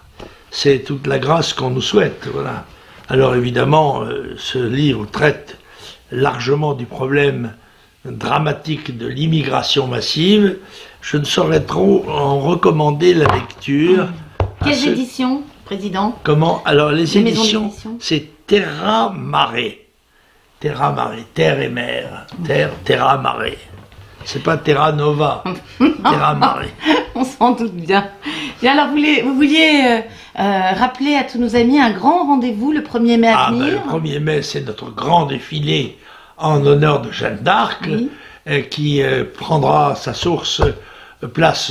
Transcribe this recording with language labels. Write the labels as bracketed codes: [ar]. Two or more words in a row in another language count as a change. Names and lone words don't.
[fr] C'est toute la grâce qu'on nous souhaite, voilà. Alors évidemment, ce livre traite largement du problème dramatique de l'immigration massive. Je ne saurais trop en recommander la lecture. Quelles éditions, Président? Comment? Alors les éditions, d'édition, c'est Terra Mare. Terra Mare, terre et mer. Terra Mare. C'est pas Terra Nova. Terra Mare. On s'en doute bien. Et alors, vous vouliez rappeler à tous nos amis un grand rendez-vous le 1er mai à venir? Le 1er mai, c'est notre grand défilé en honneur de Jeanne d'Arc, oui, qui prendra sa source place